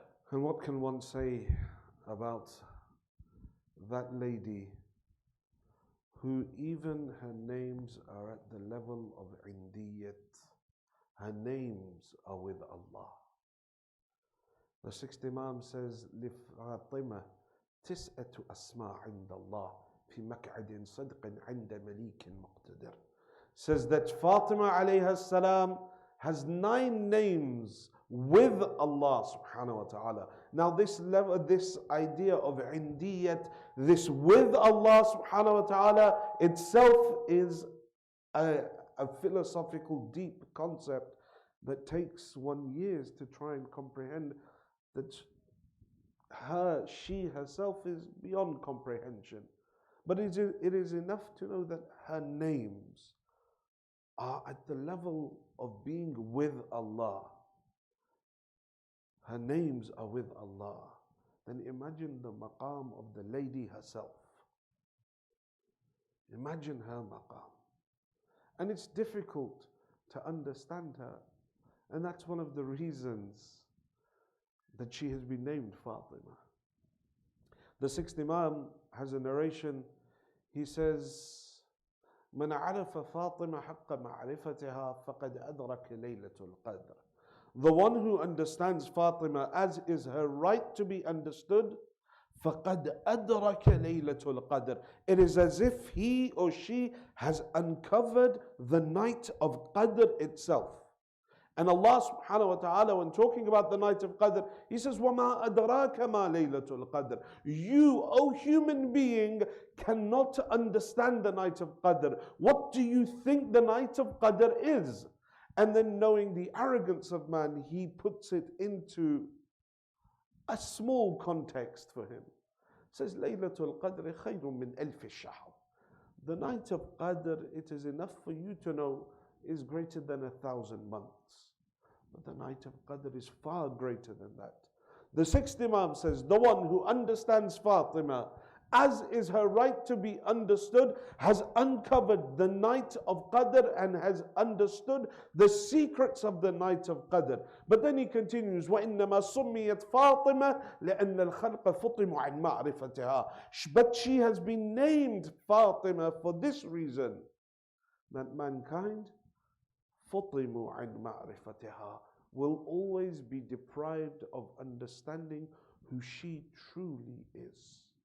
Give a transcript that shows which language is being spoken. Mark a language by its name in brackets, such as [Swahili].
[English] And what can one say about that lady who even her names are at the level of Indiyat? Her names are with Allah. The sixth Imam says, [Arabic] لِفَاطِمَةٍ تِسْأَةُ أَسْمَاء عِنْدَ اللَّهِ فِي مَقْعَدٍ صَدْقٍ عِنْدَ مَلِيكٍ مُقْتَدِرٍ. [English] Says that Fatima alayha salam has 9 names with Allah subhanahu wa ta'ala. Now this level, this idea of indiyat, this with Allah subhanahu wa ta'ala itself is a philosophical deep concept that takes one years to try and comprehend, that she herself is beyond comprehension. But it is enough to know that her names are at the level of being with Allah. Her names are with Allah. Then imagine the maqam of the lady herself. Imagine her maqam. And it's difficult to understand her. And that's one of the reasons that she has been named Fatima. The sixth Imam has a narration. He says, [Arabic] من عرف فاطمة حق معرفتها فقد أدرك ليلة القدر. [English] The one who understands Fatima as is her right to be understood, [Arabic] فقد أدرك ليلة القدر. [English] It is as if he or she has uncovered the night of Qadr itself. And Allah subhanahu wa ta'ala, when talking about the night of Qadr, He says, [Arabic] وَمَا أَدْرَاكَ مَا لَيْلَةُ الْقَدْرِ. [English] You, O human being, cannot understand the night of Qadr. What do you think the night of Qadr is? And then knowing the arrogance of man, he puts it into a small context for him. [Arabic] Says, لَيْلَةُ الْقَدْرِ خَيْرٌ مِّنْ أَلْفِ الشَّهْرِ. [English] The night of Qadr, it is enough for you to know, is greater than 1,000 months. But the night of Qadr is far greater than that. The sixth Imam says, the one who understands Fatima as is her right to be understood, has uncovered the night of Qadr and has understood the secrets of the night of Qadr. But then he continues, [Arabic] وَإِنَّمَا سُمِّيَتْ فَاطِمَةً لِأَنَّ الْخَلْقَ فُطِمُ عَنْ مَعْرِفَتِهَا. [English] But she has been named Fatima for this reason, that mankind [Arabic] فُطِمُ عَنْ مَعْرِفَتِهَا [English] will always be deprived of understanding who she truly is.